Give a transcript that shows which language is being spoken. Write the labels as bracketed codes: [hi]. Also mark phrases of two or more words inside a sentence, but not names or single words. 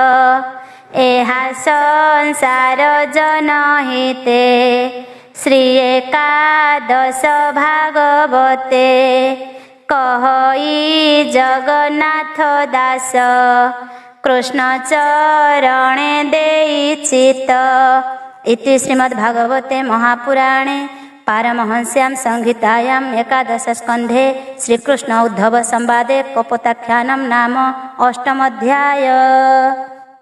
[or] ଏହା ସଂସାର ଜନହିତେ ଶ୍ରୀ ଏକାଦଶ ଭାଗବତେ। କହଇ ଜଗନ୍ନାଥ ଦାସ କୃଷ୍ଣ ଚରଣେ ଦେଇଚିତ। [sa] ଇତି ଶ୍ରୀମଦ୍ଭାଗବତେ ମହାପୁରାଣେ ପାରମହଂସ୍ୟାं संहितायां एकादश स्कन्धे श्रीकृष्ण उद्धव संवादे कपोताख्यानं नाम 8 अध्याय।